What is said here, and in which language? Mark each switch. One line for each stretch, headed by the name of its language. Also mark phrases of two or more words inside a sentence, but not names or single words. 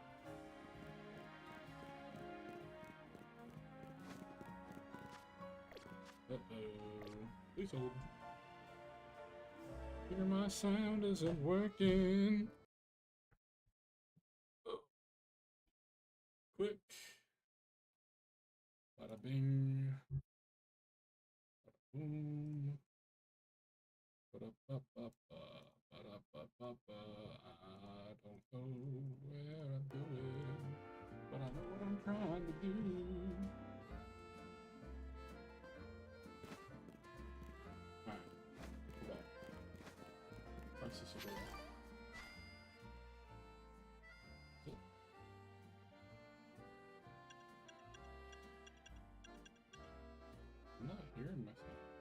English: Uh-oh. Please hold. Hear my sound isn't working. Oh. Quick. Bada bing. Bada boom. Bada ba ba ba. Bada ba ba ba. I don't know where I'm going, but I know what I'm trying to do. Alright, go back. Press this again. I'm not hearing myself.